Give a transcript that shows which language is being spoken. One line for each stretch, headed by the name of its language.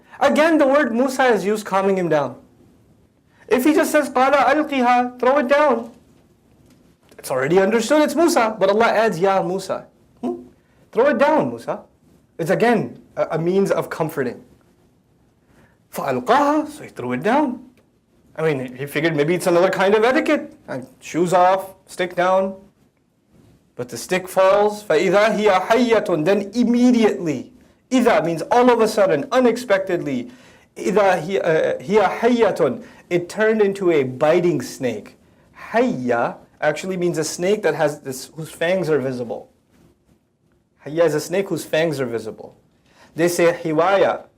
English: Again, the word Musa is used calming him down. If he just says,
Arabic: Qala alqiha,
English: throw it down, it's already understood, it's Musa. But Allah adds,
Arabic: Ya Musa.
English: Throw it down, Musa. It's again a means of comforting.
Arabic: فَأَلْقَاهَا,
English: so he threw it down. I mean, he figured maybe it's another kind of etiquette. Shoes off, stick down. But the stick falls.
Arabic: فَإِذَا هِيَ حَيَّةٌ,
English: then immediately.
Arabic: إِذَا
English: means all of a sudden, unexpectedly.
Arabic: إِذَا هِيَ حَيَّةٌ,
English: it turned into a biting snake. Hayya actually means a snake that has whose fangs are visible. Hayya is a snake whose fangs are visible. They say hiwaya.